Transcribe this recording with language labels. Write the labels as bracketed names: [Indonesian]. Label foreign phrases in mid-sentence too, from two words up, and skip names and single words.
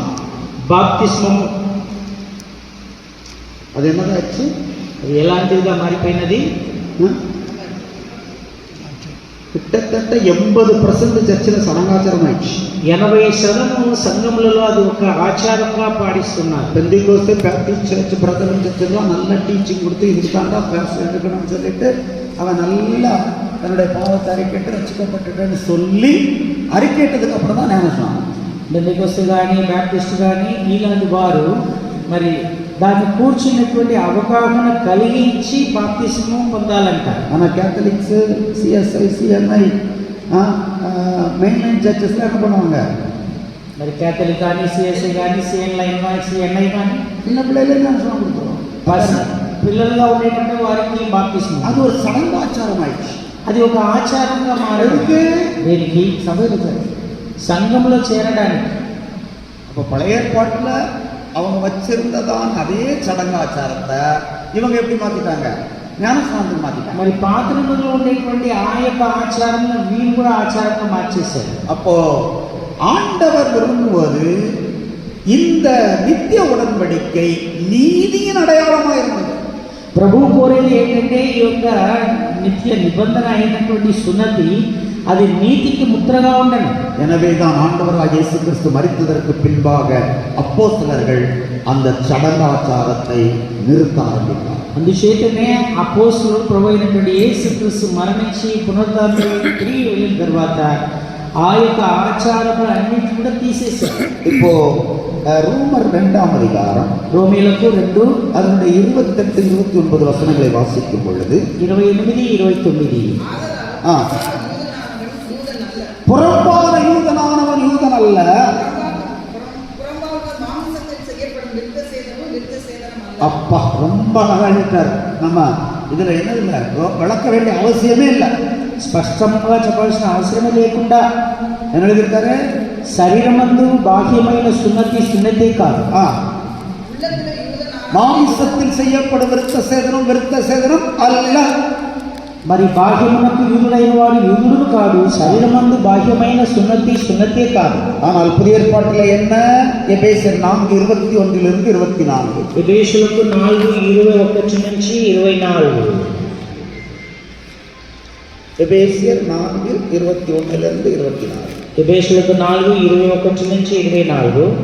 [Telugu] బాప్తిస్మము. [Tamil] அது என்னதாச்சு? [Telugu] అది ఎలాంటిదిగా మారిపోయినది? [Tamil] கிட்டத்தட்ட 80% சர்ச்சில் சடங்காச்சாரம் ஆயிடுச்சு. [Telugu] 80% సంఘములలో అది ఒక ఆచారంగా పాటిస్తున్నారు. [Tamil] பெந்திகோஸ்தே, பேப்டிஸ்ட் சர்ச், பிரதமர் சர்ச்செல்லாம் நல்ல டீச்சிங் கொடுத்து இதுக்காண்டா பேச எடுக்கணும்னு சொல்லிட்டு அவன் நல்லா தன்னுடைய பாவத்தை அறிக்கைட்டு ரசிக்கப்பட்டுட்டேன்னு சொல்லி அறிக்கைட்டதுக்கு அப்புறம் தான் ஞானஸ்நானம். [Telugu] బెంతెకోస్తు కానీ బ్యాప్టిస్ట్ కానీ ఇలాంటి వారు మరి దాన్ని కూర్చున్నటువంటి అవగాహన కలిగించి బాప్తిస్మం పొందాలంటారు. [Tamil] ஆனால் கேத்தலிக்ஸ், சிஎஸ்ஐ, சிஎன்ஐ, [English] mainline churcheslam [Tamil] என்ன பண்ணுவாங்க? [Telugu] మరి కేథలిక్ కానీ సిఎస్ఐ కానీ సిఎన్ఐ కానీ [Tamil] சின்ன பிள்ளையிலே ஞானஸ்நானம் கொடுத்துருவோம். [Telugu] పిల్లలుగా ఉండేటంటే వారికి బాప్తిస్మం [Tamil] அது ஒரு சடங்காச்சாரம் ஆயிடுச்சு. [Telugu] అది ఒక ఆచారంగా మారదు. [Tamil] எதுக்கு? [Telugu] దేనికి? [Tamil] சபையில் சரி. [Telugu] సంఘంలో చేరడానికి. [Tamil] அப்போ பழைய ஏற்பாட்டில் அவங்க வச்சிருந்ததான் அதே சடங்காச்சாரத்தை இவங்க எப்படி மாற்றிட்டாங்க? ஞானஸ்நானத்துக்கு மாற்றிட்டாங்க. [Telugu] మరి పాత నిబంధనలో ఉండేటువంటి ఆ యొక్క ఆచారం వీళ్ళు కూడా ఆచారంగా మార్చేశారు. [Tamil] அப்போ ஆண்டவர் விரும்புவது இந்த நித்திய உடன்படிக்கை நீதியின் அடையாளமாக இருந்தது. [Telugu] ప్రభు కోరేది ఏంటంటే ఈ యొక్క నిత్య నిబంధన అయినటువంటి సున్నతి అది నీతికి ముద్రగా ఉండను. [Tamil] எனவேதான் ஆண்டவராகிய இயேசு கிறிஸ்து மரித்ததற்கு பின்பாக அப்போஸ்தலர்கள் அந்த சடங்காச்சாரத்தை நிறுத்த ஆரம்பித்தார். [Telugu] అందుచేతనే అపోస్తలులు ప్రభు అయినటువంటి యేసుక్రీస్తు మరణించి పునరుద్ధానం తిరిగి వెళ్ళిన తర్వాత ఆ యొక్క ఆచారములు అన్నిటి కూడా తీసేశారు. [Tamil] இப்போ ரோமர் 2ஆம் அதிகாரம் [Telugu] రోమీలకు 2 [Tamil] அதனுடைய 28 29 வசனங்களை வாசிக்கும் பொழுது 28 29 ஆ புறம்பான யூதனானவன் யூதன் அல்ல, அப்பா ரொம்ப அழகா எழுதிட்டார். நம்ம இதுல என்ன இல்லை விளக்க வேண்டிய அவசியமே இல்லை, [Telugu] స్పష్టంగా చెప్పాల్సిన అవసరమే లేకుండా [Tamil] என்ன எழுதியிருக்காரு, [Telugu] శరీరమందు బాహ్యమైన సున్నతే కాదు, [Tamil] மாமிசத்தில் செய்யப்படும் விருத்த சேதனம் அல்ல. [Telugu] మరి బాహ్యమునకు యూదుడైన వాడు యూదుడు కాడు, శరీరమందు బాహ్యమైన సున్నతే కాదు. [Tamil] ஆனால் புதிய ஏற்பாட்டில் என்ன, எபேசியர் 4:21 24, [Telugu] ఎబేసులకు 4:21 నుంచి 24, [Tamil] எபேசியர் 4:21 24, [Telugu] ఎబేసులకు 4:21 నుంచి 24.